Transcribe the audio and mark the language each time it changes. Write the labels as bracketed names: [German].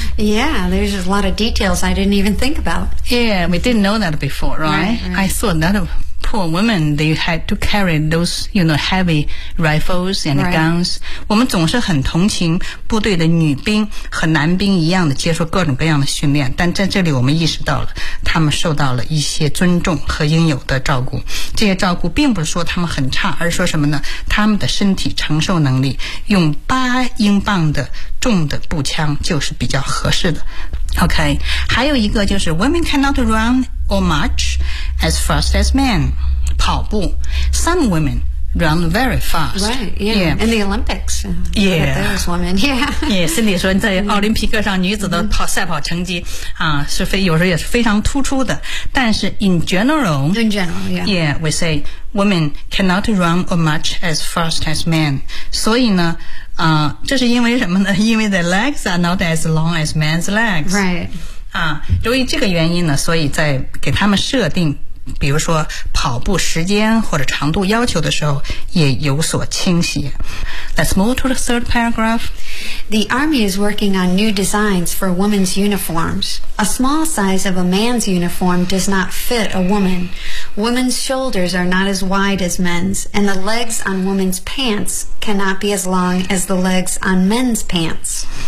[English] Yeah, there's a lot of details I didn't even think about. Yeah, we didn't know that before, right? I thought that poor women, they had to carry those, you know, heavy rifles and guns. [Chinese] 我们总是很同情部队的女兵和男兵一样的接受各种各样的训练，但在这里我们意识到了他们受到了一些尊重和应有的照顾。这些照顾并不是说他们很差，而是说什么呢？他们的身体承受能力用八英镑的重的步枪就是比较合适的。 [English] OK, [Chinese] 还有一个就是 [English] women cannot run or march as fast as men. 跑步 some women run very fast. Right, yeah. In the Olympics. Yeah. Those women, yeah. [Chinese] Yeah, Cindy 说在奥林匹克上女子的赛跑成绩、mm-hmm. 啊是非有时候也是非常突出的。 [English] 但是 in general, we say women cannot run or march as fast as men. [Chinese] 所以呢啊、这是因为什么呢？ [English] 因为 the legs are not as long as men's legs. Right. [Chinese] 啊，由于这个原因呢，所以在给他们设定比如说跑步时间或者长度要求的时候也有所倾斜。 [English] Let's move to the third paragraph. The Army is working on new designs for women's uniforms. A small size of a man's uniform does not fit a woman. Women's shoulders are not as wide as men's, and the legs on women's pants cannot be as long as the legs on men's pants.